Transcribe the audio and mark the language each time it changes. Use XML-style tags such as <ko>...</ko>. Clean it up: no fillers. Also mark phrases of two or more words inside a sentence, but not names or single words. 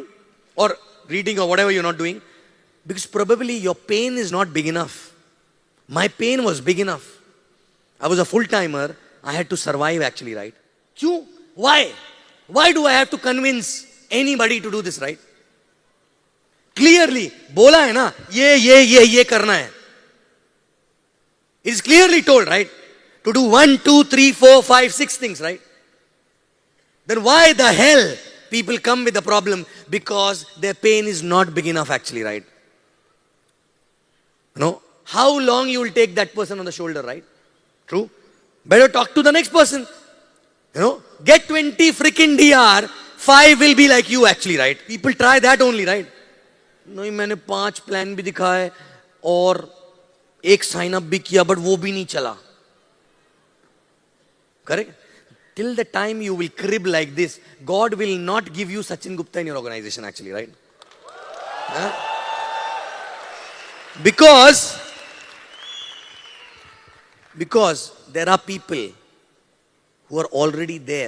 <en>Or reading or whatever you're not doing? Because probably your pain is not big enough. My pain was big enough. I was a full-timer. I had to survive actually, right? Kyun? Why? Why do I have to convince anybody to do this, right?</en> <hi>Clearly, बोला है ना, ये करना है.</hi> <en>It is clearly told, right? To do 1, 2, 3, 4, 5, 6 things, right? Then why the hell people come with the problem? Because their pain is not big enough actually, right? You know, how long you will take that person on the shoulder, right? True? Better talk to the next person. You know, get 20 freaking DR, 5 will be like you actually, right? People try that only, right?</en> <hi>नहीं मैंने 5 प्लान भी दिखाए और एक</hi> <en>sign up</en> <hi>भी किया बट वो भी नहीं चला.</hi> <en>Correct? Till the time you will crib like this, God will not give you Sachin Gupta in your organization actually, right? Huh? Because there are people who are already there.</en>